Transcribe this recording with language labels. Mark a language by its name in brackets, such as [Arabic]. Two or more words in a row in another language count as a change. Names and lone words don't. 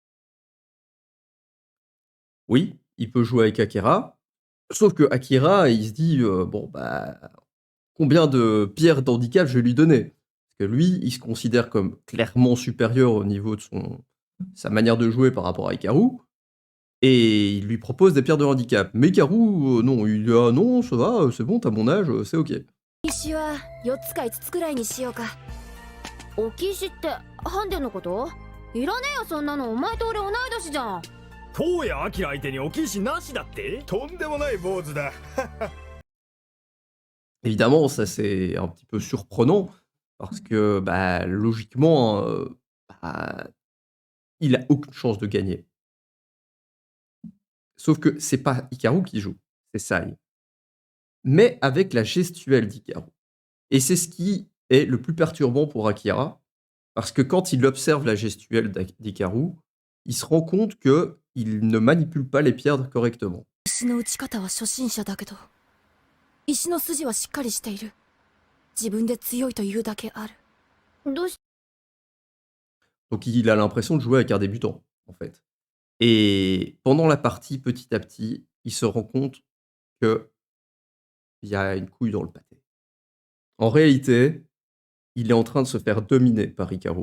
[French] Oui, il peut jouer avec Akira, sauf que Akira, il se dit, «Bon, bah, combien de pierres d'handicap je vais lui donner?» Parce que lui, il se considère comme clairement supérieur au niveau de sa manière de jouer par rapport à Hikaru et il lui propose des pierres de handicap. Mais Hikaru, non, il dit: «Ah non, ça va, c'est bon, tu mon âge, c'est OK». [Japanese] 石は4つか5つくらいにしようか。置き石ってハンデのこと？いらねえよそんなの、お前と俺同い年じゃん。東谷明相手に置き石なしだって？とんでもない坊主だ。 [French] Évidemment, ça, c'est un petit peu surprenant parce que, bah, logiquement, bah, il a aucune chance de gagner. Sauf que c'est pas Hikaru qui joue, c'est Sai. Mais avec la gestuelle d'Hikaru. Et c'est ce qui est le plus perturbant pour Akira, parce que quand il observe la gestuelle d'Hikaru, il se rend compte que il ne manipule pas les pierres correctement. [Japanese] 石の打ち方は初心者だけど、石の筋はしっかりしている。自分で強いというだけある。どうし [French] Donc il a l'impression de jouer avec un débutant, en fait. Et pendant la partie, petit à petit, il se rend compte qu'il y a une couille dans le pâté. En réalité, il est en train de se faire dominer par Hikaru.